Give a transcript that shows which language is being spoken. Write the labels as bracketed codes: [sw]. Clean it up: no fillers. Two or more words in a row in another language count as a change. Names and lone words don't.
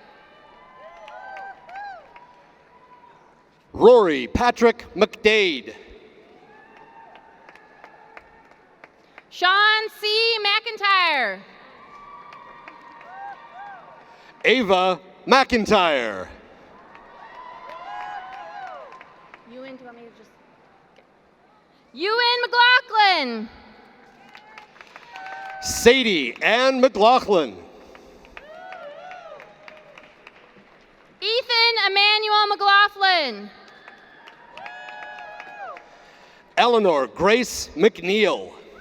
[en] Rory Patrick McDade. Sean C. McIntyre. Ava McIntyre. Ewan, do you want me to just... Ewan McLaughlin. Sadie Ann McLaughlin. Ethan Emmanuel McLaughlin. Eleanor Grace McNeil.